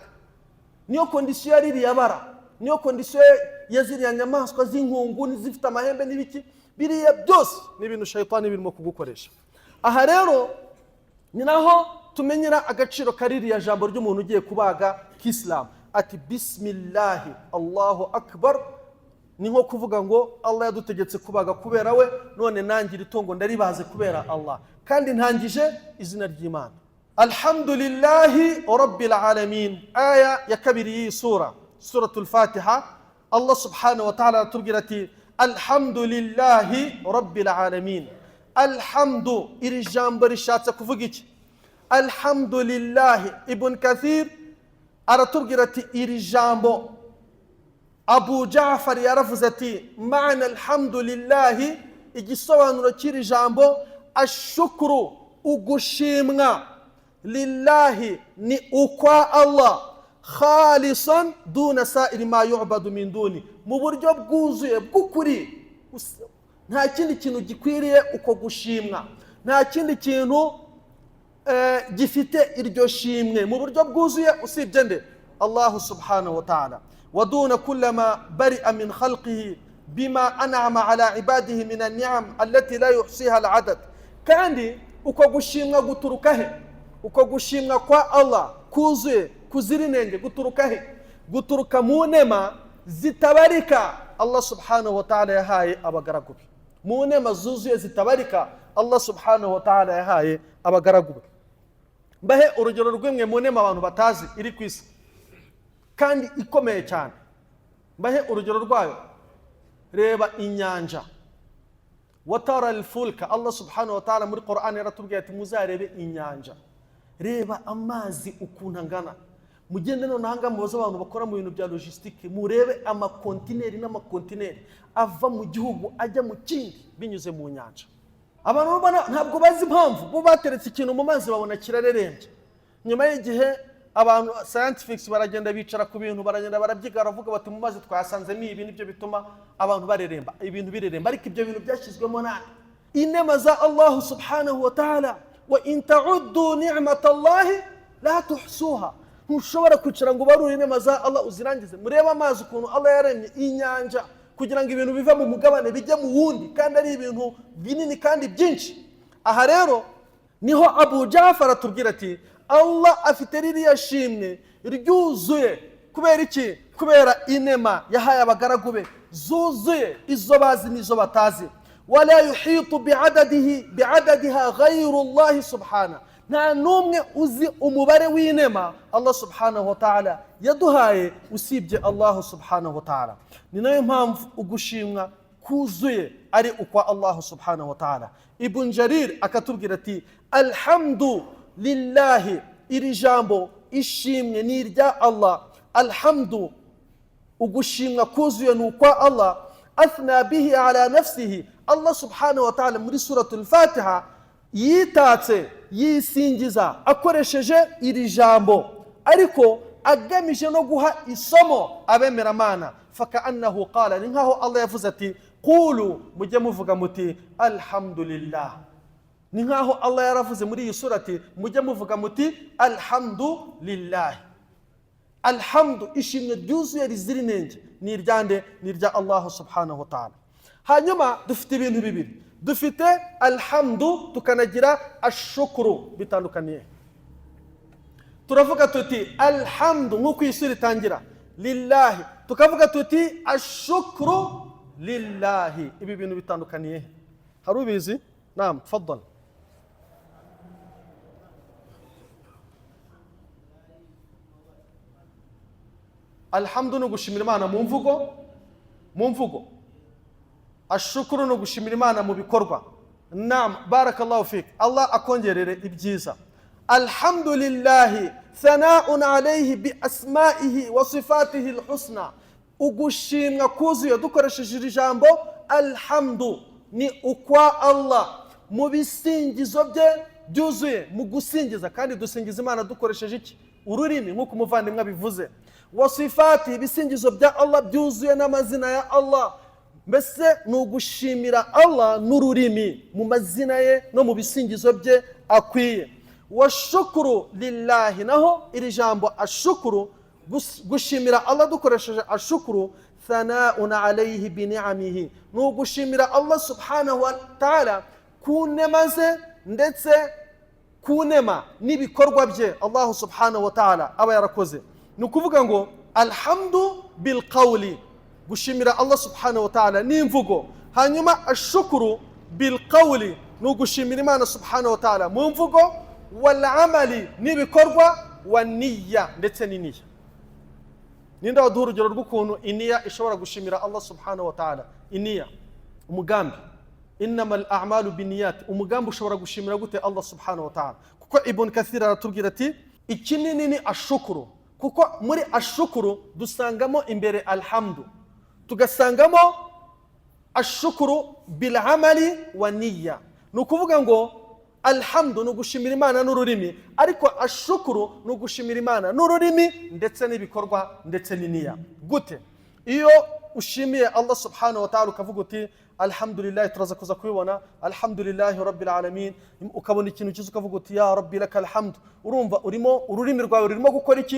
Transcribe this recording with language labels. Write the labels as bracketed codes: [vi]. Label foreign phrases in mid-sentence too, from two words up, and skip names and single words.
[rw] Niyo condition yari iri yabara, niyo condition yaziriya nyamaswa z'inkungu zifite amahembe n'ibiki, biriya byose ni ibintu shaytani birimo kugukoresha. Aha rero ni naho tumenyera agaciro kaririya jambo ry'umuntu ugiye kubaga k'Islam. [ar] Ati بسم الله الله أكبر, [rw] ni nko kuvuga ngo Allah yadutegetse kubaga kubera we, none nangira itongo ndaribaze kubera Allah, kandi ntangije izina ry'Imana. [ar] الحمد لله رب العالمين, [rw] aya ya kabiri y'iyi suratul Fatiha. [ar] الله سبحانه وتعالى [rw] atubwira ati [ar] الحمد لله رب العالمين. [rw] Alhamdu, iri jambo rishatse kuvuga iki? Alhamdulillahi, Ibn Kathir aratubwira ati iri jambo, Abu Ja'far yaravuze ati [ar] معنى الحمد لله, [rw] igisobanuro cy'iri jambo ashukuru, ugushimwa, lillahi ni ukwa Allah, [ar] خالصا دون سائر ما يعبد من دونه, [rw] mu buryo bwuzuye bw'ukuri, nta kindi kintu gikwiriye uko gushimwa, nta kindi kintu gifite iryo shimwe mu buryo bwuzuye usibye nde [ar] الله سبحانه وتعالى. ودون كل ما برئ من خلقه بما أنعم على عباده من النعم التي لا يحصيها العدد. [rw] kandi uko gushimwa guturuka he? uko gushimwa kwa Allah kuzuye kuzirinenge guturuka he? guturuka mu nema zitabarika [ar] الله سبحانه وتعالى [rw] yahaye abagaragu be, mu nema zuzuye zitabarika [ar] الله سبحانه وتعالى [rw] yahaye abagaragu be. Mbahe urugero rw'imwe mu nema abantu batazi iri ku isi kandi ikomeye cyane. Mbahe urugero rwayo, reba inyanja. [ar] وترى الفلك, الله سبحانه وتعالى [rw] muri Qur'an yaratubwiye ati muzarebe inyanja, reba amazi ukuntu angana. Mugende none hanga mubaza abantu bakora mu bintu bya logistique, murebe amakontineri n'amakontineri ava mu gihugu ajya mu kindi binyuze mu nyanja. Abantu ntabwo bazi impamvu bo bateretse ikintu mu mazi babona kirarerembye. Nyuma y'igihe abantu scientifics baragenda bicara ku bintu, baragenda barabyiga, baravuga bati mu mazi twasanzemo ibi nibyo bituma abantu bareremba, ibintu bireremba. Ariko ibyo bintu byashyizwemo nani? Inema za [ar] الله سبحانه وتعالى وإن تعدوا نعمة الله لا تحصوها. [rw] Ntushobora kwicara ngo barure inema za Allah uzirangize. Mureba amazi ukuntu Allah yaremye inyanja kugira ngo ibintu biva mu mugabane bijye mu wundi, kandi ari ibintu binini kandi byinshi. Aha rero niho Abu Ja'far atubwira ati Allah afite ririya shimwe ryuzuye kubera iki? Kubera inema yahaye abagaragu be zuzuye, izo bazi n'izo batazi. [ar] ولا يحيط بعددها غير الله سبحانه. [rw] Nta numwe uzi umubare w'inema [ar] الله سبحانه وتعالى [rw] yaduhaye usibye [ar] الله سبحانه وتعالى. [rw] Ni nayo mpamvu ugushimwa kuzuye ari ukwa [ar] الله سبحانه وتعالى. [rw] Ibn Jarir akatubwira ati [ar] الحمد لله, [rw] iri jambo ishimwe ni irya Allah. Alhamdu, ugushimwa kuzuye ni ukwa Allah. [ar] أثنى به على نفسه, الله سبحانه وتعالى [rw] muri suratul Fatiha yitatse yisingiza akoresheje iri jambo, ariko agamije no guha isomo abemeramana. [ar] فكأنه قال, [rw] ni nkaho Allah yavuze ati qulu, mujye muvuga muti alhamdulillah. Ni nkaho Allah yaravuze muri iyi surati mujye muvuga muti alhamdulillah. Alhamdu, ishimwe ryuzuye rizirinenge ni iryande? Ni irya [ar] الله سبحانه وتعالى. [rw] Hanyuma dufite ibintu bibiri, dufite alhamdu tukanagira ashukuru, bitandukaniye. Turavuga tuti alhamdu nk'uko iyi sura itangira lillahi, tukavuga tuti [ar] الشكر لله. [rw] Ibi bintu bitandukaniye. Hari ubizi? [ar] نعم تفضل. [rw] Alhamdu no gushimira Imana mu mvugo. Ashukuru no gushimira Imana mu bikorwa. [ar] نعم بارك الله فيك, [rw] Allah akongerere ibyiza. [ar] الحمد لله ثناء عليه بأسمائه وصفاته الحسنى. [rw] Ugushimwa kuzuye dukoresheje iri jambo alhamdu ni ukwa Allah mu bisingizo bye byuzuye, mu gusingiza. Kandi dusingiza Imana dukoresheje iki? Ururimi, nk'uko umuvandimwe bivuze. [ar] وصفات, [rw] ibisingizo bya Allah byuzuye n'amazina ya Allah. Mbese ni ugushimira Allah n'ururimi mu mazina ye no mu bisingizo bye akwiye. [ar] والشكر لله, [rw] naho iri jambo ashukuru, gushimira Allah dukoresheje ashukuru, [ar] ثناء عليه بنعمه, [rw] ni ugushimira [ar] الله سبحانه وتعالى [rw] ku nema ze ndetse ku nema n'ibikorwa bye [ar] الله سبحانه وتعالى [rw] aba yarakoze. Ni ukuvuga ngo [ar] الحمد بالقول, [rw] gushimira [ar] الله سبحانه وتعالى [rw] ni imvugo. Hanyuma [ar] الشكر بالقول, [rw] ni ugushimira Imana [ar] سبحانه وتعالى [rw] mu mvugo. [ar] والأعمال, [rw] n'ibikorwa. [ar] والنية, [rw] ndetse n'iniya. Ninde waduha urugero rw'ukuntu iniya ishobora gushimira [ar] الله سبحانه وتعالى? [rw] Iniya, umugambi. [ar] إنما الأعمال بالنيات, [rw] umugambi ushobora gushimira gute [ar] الله سبحانه وتعالى? [rw] Kuko Ibn Kathir aratubwira ati ikinini ni ashukuru, kuko muri ashukuru dusangamo imbere alhamdu, tugasangamo [ar] الشكر بالأعمال والنية. [rw] Ni ukuvuga ngo alhamdu ni ugushimira Imana n'ururimi, ariko ashukuru ni ugushimira Imana n'ururimi ndetse n'ibikorwa ndetse n'iniya. Gute? Iyo ushimiye [ar] الله سبحانه وتعالى [rw] ukavuga uti alhamdulillah, turaza kuza kubibona, [ar] الحمد لله رب العالمين, [rw] ukabona ikintu cyiza ukavuga uti [ar] يا ربي لك الحمد, [rw] urumva ururimi rwawe rurimo gukora iki?